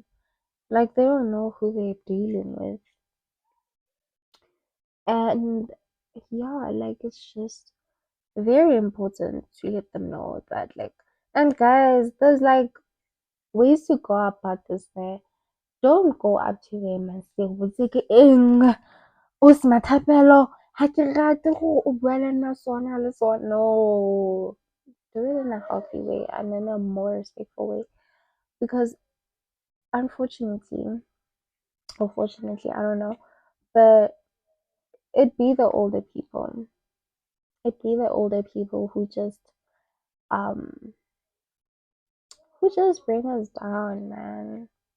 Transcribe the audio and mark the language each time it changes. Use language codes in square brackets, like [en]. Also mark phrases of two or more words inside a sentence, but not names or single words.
[en] Like they don't know who they're dealing with. And yeah, like it's just very important to let them know that like, and guys, there's like ways to go about this there. Don't go up to them and say, [st] "Botse eng o se mathapelo ha ke rate gore o bua le nna sona le sona." [en] No, do it in a healthy way and in a more respectful way because unfortunately, unfortunately, I don't know, but it be the older people. It be the older people um who just bring us down, man.